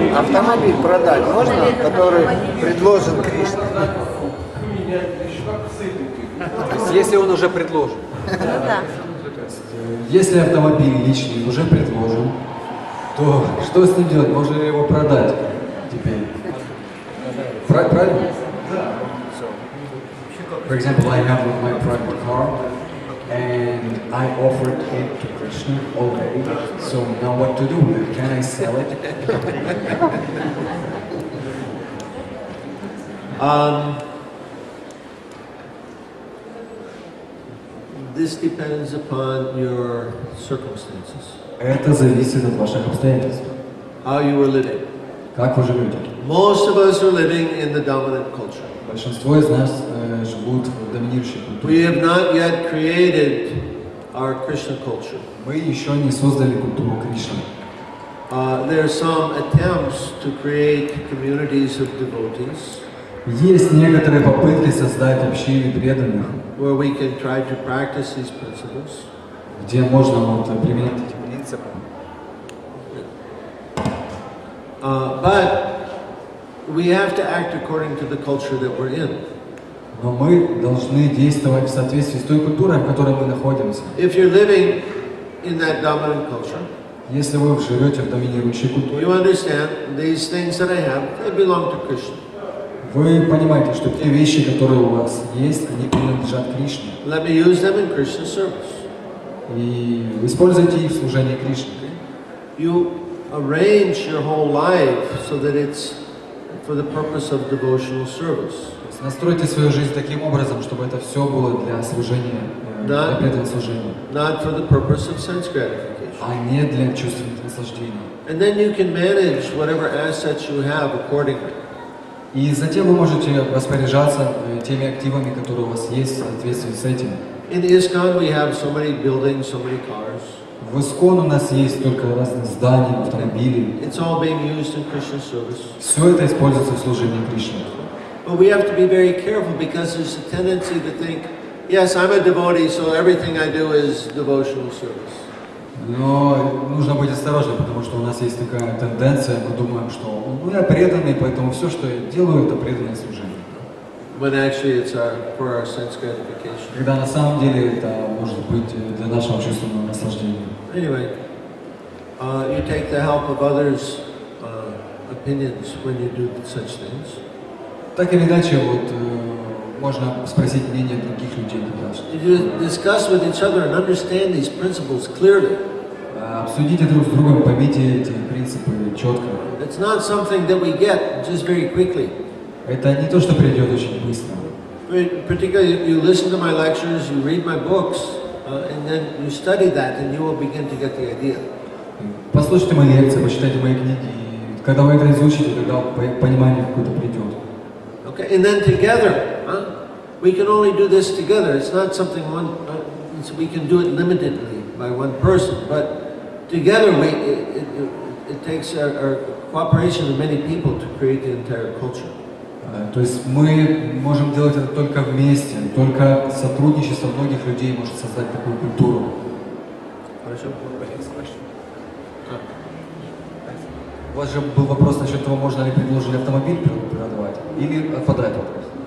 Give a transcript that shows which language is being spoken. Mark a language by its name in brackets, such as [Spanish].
[Russian] Автомобиль продать можно, который предложен Кришне? Поменять, еще как с этим. То есть, если он уже предложен. Ну да. Если автомобиль личный уже предложен, то что с ним делать? Можно ли его продать теперь? Правильно? [English] For example, I have my private car and I offered it to Krishna already. So now what to do with it? Can I sell it? This depends upon your circumstances, [Russian] Это зависит от ваших обстоятельств. [English] how you were living. [Russian] Как вы живете? [English] Most of us are living in the dominant culture. [Russian] Большинство из нас живут в доминирующей [English] We [Russian] культуре. [English] have not yet created our Krishna culture. [Russian] Мы еще не создали культуру Кришны. [English] There are some attempts to create communities of devotees [Russian] Есть некоторые попытки создать общины преданных, [English] where we can try to practice these principles. [Russian] где можно вот применять эти принципы. [English] But we have to act according to the culture that we're in. [Russian] Но мы должны действовать в соответствии с той культурой, в которой мы находимся. [English] If you're living in that dominant culture, [Russian] Если вы живете в доминирующей культуре, [English] you understand these things that I have, they belong to Krishna. [Russian] вы понимаете, что те вещи, которые у вас есть, они принадлежат Кришне. [English] Let me use them in Krishna's service. [Russian] И используйте их в служении Кришне. [English] You arrange your whole life so that it's for the purpose of devotional service. [Russian] Настройте свою жизнь таким образом, чтобы это все было для служения, Да. для преданного служения, [English] Not for the purpose of sense gratification. [Russian] а не для чувственных наслаждений. [English] And then you can manage whatever assets you have accordingly. [Russian] И затем вы можете распоряжаться теми активами, которые у вас есть в соответствии с этим. [English] In ISKCON we have so many buildings, so many cars. [Russian] В Искон у нас есть только разных зданий, автомобилей. [English] It's all being used in Krishna's service. [Russian] Все это используется в служении Кришне. [English] But we have to be very careful because there's a tendency to think, yes, I'm a devotee, so everything I do is devotional service. [Russian] Но нужно быть осторожным, потому что у нас есть такая тенденция, мы думаем, что я преданный, поэтому все, что я делаю, это преданное служение. [English] When actually it's for our sense gratification. [Russian] Когда на самом деле это может быть для нашего чувственного наслаждения. [English] Anyway, you take the help of others' opinions when you do such things. [Russian] Так или иначе, вот можно спросить мнение других людей. [English] You discuss with each other and understand these principles clearly. [Russian] Обсудите друг с другом, поймите эти принципы принципы четко. [English] It's not something that we get just very quickly. [Russian] Это не то, что придет очень быстро. [English] Particularly, you listen to my lectures, you read my books, and then you study that, and you will begin to get the idea. [Russian] Послушайте мои лекции, почитайте мои книги, и когда вы это изучите, тогда понимание какое-то придет. [English] Okay, and then together, we can only do this together. It's not something we can do it limitedly by one person, but together it takes our cooperation of many people to create the entire culture. [Russian] То есть мы можем делать это только вместе, только сотрудничество многих людей может создать такую культуру. Хорошо. У вас же был вопрос насчет того, можно ли предложили автомобиль продавать, или отпадает вопрос?